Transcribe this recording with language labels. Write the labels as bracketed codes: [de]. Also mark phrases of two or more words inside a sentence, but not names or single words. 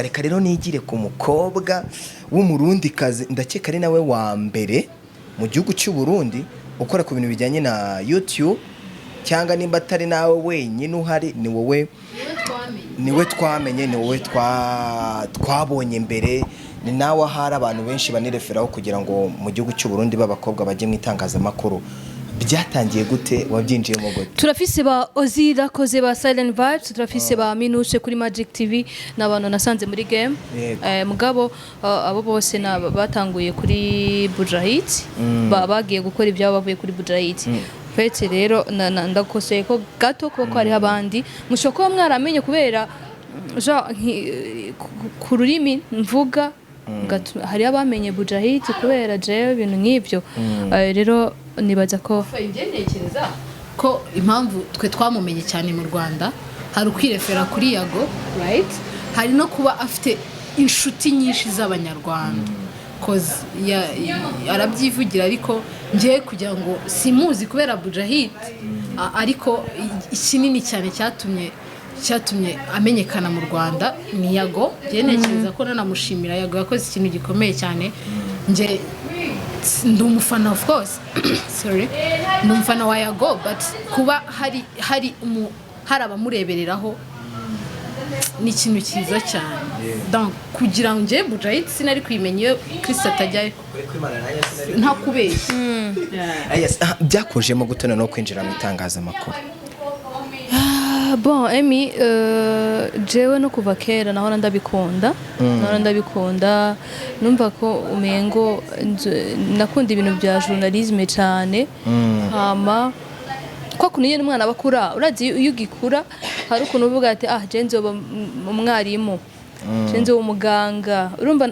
[rw] Reka rero nigire ku mukobwa w'umurundi kazi ndakeka ari nawe wa mbere mu gihugu cy'u Burundi ukora ku bintu bijyanye na YouTube cyangwa nimba atari nawe wenyine uhari ni wowe niwe twamenye ni wowe twabonye mbere ni nawe ahari abantu benshi banireferaho kugira ngo mu gihugu cy'u Burundi b'abakobwa bajye mu itangazamakuru. Byatangiye gute wabyinjiyemo gute? [rn] Turafise ba Ozira koze ba Silent Vibes, turafise ba Minushe kuri Magic TV n'abantu nasanze muri game. Mugabo abo bose batanguye kuri Buja Hit, bagiye gukora ibyabo bavuye kuri Buja Hit. Fete rero ndakoseye ko gato ko ari abandi mushoko mwaramenye kubera ku rurimi mvuga hari abamenye Buja Hit kubera je ibintu nk'ibyo rero nibaza ko [rw] ntekereza ko impamvu twe twamumenye cyane mu Rwanda hari ukwirefera kuri YAGO right hari no kuba afite inshuti nyinshi z'abanyarwanda cause arabyivugira ariko ngiye kugira ngo simuzi kubera Buja Hit ariko ikinini cyane cyatumye amenyekana mu Rwanda ni YAGO ntekereza ko nanamushimira YAGO yakoze ikintu gikomeye cyane nje ndi umufana [en] of course sorry [rw] ndi umufana wa YAGO but kuba hari abamurebereraho ni ikintu cyiza cyane donc kugira ngo nje Buja Hit sinari kwimenya iyo Kristo atajyayo nta kubeshya byakujemo gutona no kwinjira mu itangazamakuru. [rn] Bon Emi jewe no kuva kera nahora ndabikunda numva ko umengo nakunda ibintu bya journalisme cyane hama kwa kuniye n'umwana bakura urazi iyo ugikura hari ukuntu uvuga ati je nzoba umwarimu je nzoba umuganga urumva